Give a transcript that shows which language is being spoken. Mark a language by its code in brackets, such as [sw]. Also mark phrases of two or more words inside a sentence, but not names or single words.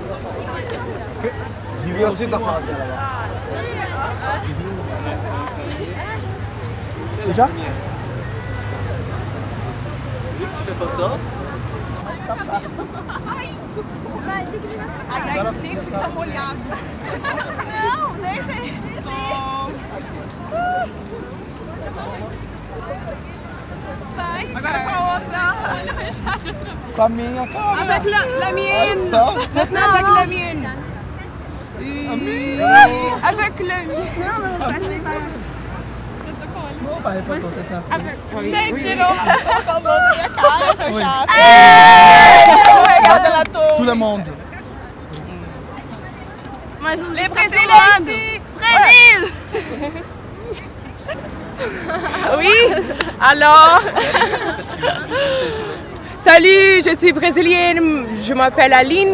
[fr] J'y vais aussi par là. Déjà tu fais photo. [pt] Ai, tem que ficar molhado. Não, nem tem. Vai. Agora com a outra. Com a minha, calma. [fr] Avec la mienne. [pt] Olha só. [fr] Maintenant avec la mienne. Avec le mien. [pt] Não vai pra você sabe. Gente, tirou. Acabou a minha cara, foi [fr] Oui. [pt] chato. [fr] Regarde la tour. Tout le monde. Les Brésiliens ici. Brésil. Oui, alors. Salut, je suis brésilienne, je m'appelle Aline.